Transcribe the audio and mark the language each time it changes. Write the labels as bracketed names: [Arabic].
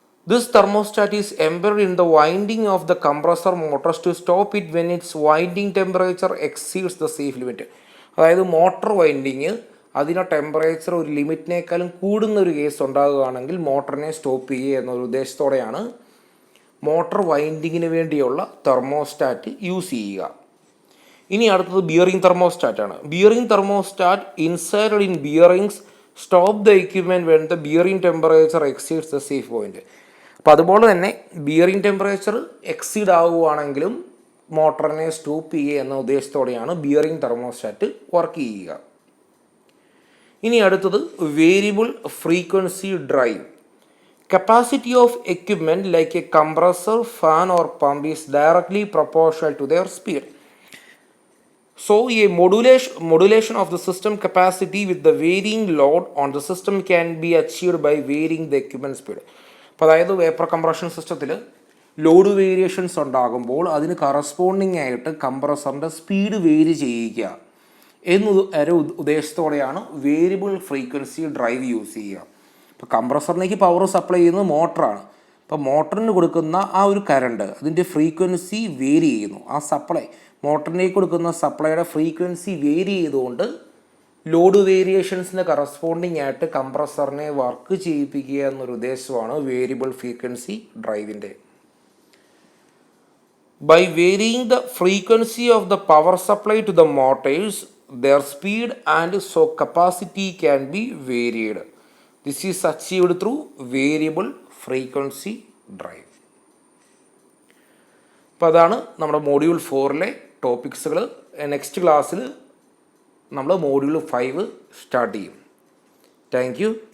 [English] This thermostat is embedded in the winding of the compressor motors to stop it when its winding temperature exceeds the safe limit. [Malayalam] അതായത് motor winding അതിൻ്റെ temperature ഒരു ലിമിറ്റിനേക്കാളും കൂടുന്നൊരു case ഉണ്ടാകുകയാണെങ്കിൽ മോട്ടറിനെ stop ചെയ്യുക എന്നൊരു ഉദ്ദേശത്തോടെയാണ് motor വൈൻഡിങ്ങിന് വേണ്ടിയുള്ള thermostat use ചെയ്യുക. ഇനി അടുത്തത് bearing thermostat ആണ്. [English] Bearing thermostat inside in bearings stop the equipment when the bearing temperature exceeds the safe point. [Malayalam] അപ്പോൾ അതുപോലെ തന്നെ ബിയറിംഗ് ടെമ്പറേച്ചർ എക്സീഡ് ആവുകയാണെങ്കിലും മോട്ടറിനെ സ്റ്റോപ്പ് ചെയ്യുക എന്ന ഉദ്ദേശത്തോടെയാണ് ബിയറിംഗ് തെർമോസ്റ്റാറ്റ് വർക്ക് ചെയ്യുക. ഇനി അടുത്തത് variable frequency drive. [English] Capacity of equipment like a compressor, fan or pump is directly proportional to their speed. So a modulation of the system capacity with the varying load on the system can be achieved by varying the equipment speed. [Malayalam] അപ്പോൾ അതായത് vapour compression സിസ്റ്റത്തിൽ load variations ഉണ്ടാകുമ്പോൾ അതിന് corresponding ആയിട്ട് കംപ്രസറിൻ്റെ speed vary ചെയ്യിക്കുക എന്നൊരു ഉദ്ദേശത്തോടെയാണ് variable frequency drive use ചെയ്യുക. ഇപ്പോൾ കംപ്രസറിലേക്ക് പവർ സപ്ലൈ ചെയ്യുന്നത് മോട്ടറാണ്. അപ്പോൾ മോട്ടറിന് കൊടുക്കുന്ന ആ ഒരു കറണ്ട് അതിൻ്റെ ഫ്രീക്വൻസി വേരി ചെയ്യുന്നു. ആ സപ്ലൈ മോട്ടറിലേക്ക് കൊടുക്കുന്ന സപ്ലൈയുടെ ഫ്രീക്വൻസി വേരി ചെയ്തുകൊണ്ട് ലോഡ് വേരിയേഷൻസിന് കറസ്പോണ്ടിങ് ആയിട്ട് കംപ്രസറിനെ വർക്ക് ചെയ്യിപ്പിക്കുക എന്നൊരു ഉദ്ദേശമാണ് variable frequency ഡ്രൈവിൻ്റെ. [English] By varying the frequency of the power supply to the motors, their speed and so capacity can be varied. This is achieved through variable frequency drive. [Malayalam] അപ്പോൾ അതാണ് നമ്മുടെ module 4-ലെ ടോപ്പിക്സുകൾ. Next ക്ലാസ്സിൽ നമ്മൾ module 5 start ചെയ്യും. Thank you.